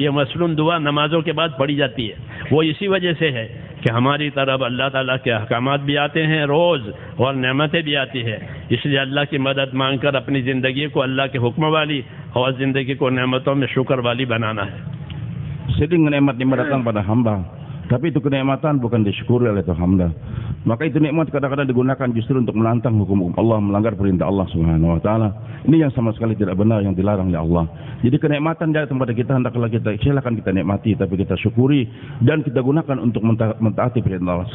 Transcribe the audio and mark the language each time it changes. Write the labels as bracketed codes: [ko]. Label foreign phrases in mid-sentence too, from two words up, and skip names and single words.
[ur] یہ مسلون دعا نمازوں کے بعد پڑھی جاتی ہے۔ وہ اسی وجہ سے ہے کہ ہماری طرف اللہ تعالیٰ کے احکامات بھی آتے ہیں روز اور نعمتیں بھی آتی ہے. اس لیے اللہ کی مدد مانگ کر اپنی زندگی کو اللہ کے حکم والی اور زندگی کو نعمتوں میں شکر والی بنانا ہے. [id] Sering nikmat-nikmat datang pada hamba, tapi itu kenikmatan bukan disyukuri oleh hamba. Maka itu nikmat kadang-kadang digunakan justru untuk menantang hukum Allah, melanggar perintah Allah [ar] سبحانه وتعالى. [id] Ini yang sama sekali tidak benar, yang dilarang oleh Allah. Jadi kenikmatan datang pada kita, hendaklah kita silakan kita nikmati, tapi kita syukuri dan kita gunakan untuk mentaati perintah Allah.